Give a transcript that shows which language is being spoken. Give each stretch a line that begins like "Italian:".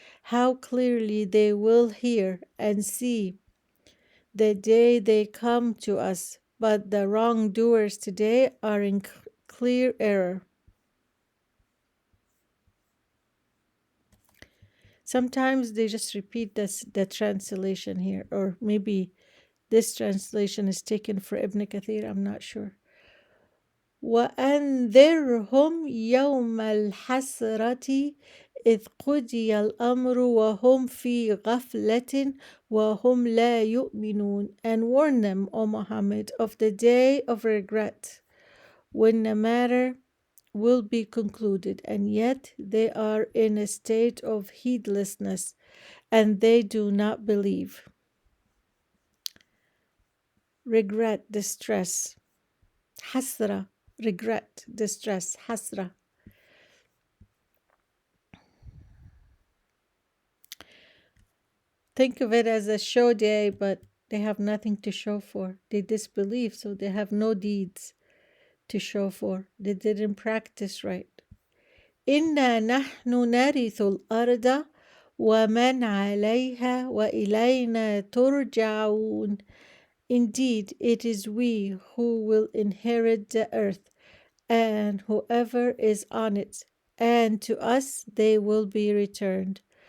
English: How clearly they will hear and see the day they come to us, but the wrongdoers today are in clear error. Sometimes they just repeat the translation here, or maybe this translation is taken for Ibn Kathir, I'm not sure.
Arabic: وأنذرهم يوم الحسرة إذ قضي الأمر وهم في غفلة وهم لا يؤمنون.
English: And warn them, O Muhammad, of the day of regret, when the matter will be concluded, and yet they are in a state of heedlessness, and they do not believe. Regret, distress. Hasra, regret, distress, hasra. Think of it as a show day, but they have nothing to show for. They disbelieve, so they have no deeds to show for. They didn't practice right.
Arabic: إنا نحن نرث الأرض ومن عليها وإلينا ترجعون.
English: Indeed, it is we who will inherit the earth and whoever is on it, and to us they will be returned.